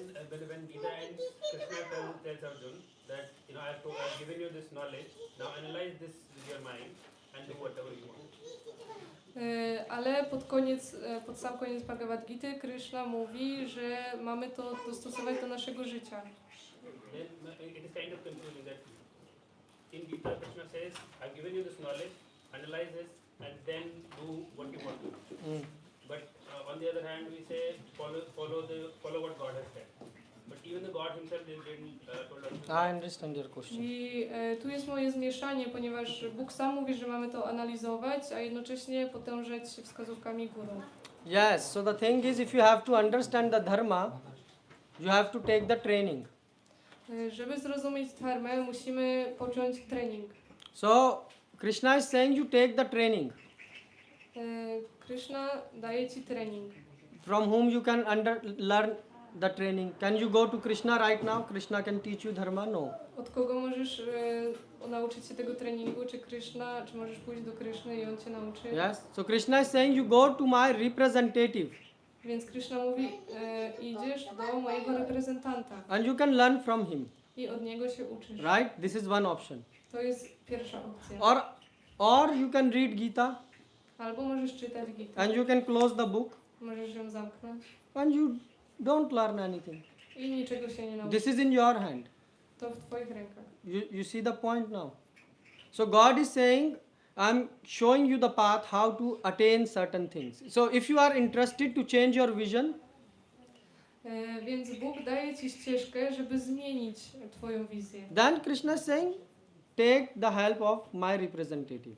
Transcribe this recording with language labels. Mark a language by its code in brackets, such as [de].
[en] But when Gita ends, Krishna tells Arjuna that I've given you this knowledge. Now analyze this with your mind and do whatever you want. [pl] Ale pod sam koniec Bhagavad Gity Krishna mówi, że mamy to dostosować do naszego życia. [en] Then it is kind of confusing that in Gita Krishna says, I've given you this knowledge, analyze this, and then do what you want to do. But on the other hand, we say follow what God has said. But even the God Himself didn't told us. I understand your question. [pl] I tu jest moje zmieszanie, ponieważ Bóg sam mówi, że mamy to analizować, a jednocześnie podążać wskazówkami guru. [en] Yes, so the thing is, if you have to understand the dharma, you have to take the training. [pl] Żeby zrozumieć dharmę, musimy począć trening. [en] So Krishna is saying you take the training. [pl] Krishna daje ci trening. [en] From whom you can learn the training. Can you go to Krishna right now? Krishna can teach you dharma? No. [pl] Od kogo możesz nauczyć się tego treningu? Czy Krishna, czy możesz pójść do Krishny i on cię nauczy? [en] Yes. So Krishna is saying you go to my representative. [pl] Więc Krishna mówi, idziesz do mojego reprezentanta. [en] And you can learn from him. [pl] I od niego się uczysz. [en] Right? This is one option. [pl] To jest pierwsza opcja. [en] Or you can read Gita [pl] Albo możesz czytać Gita. [en] and you can close the book [pl] Możesz ją zamknąć [en] and you don't learn anything. [pl] i niczego się nie nauczysz. [en] This is in your hand. [pl] To w twoich rękach. [en] You see the point now. So God is saying, I'm showing you the path how to attain certain things. So if you are interested to change your vision, [pl] Więc Bóg daje ci ścieżkę, żeby zmienić twoją wizję. [en] then Krishna is saying, take the help of my representative.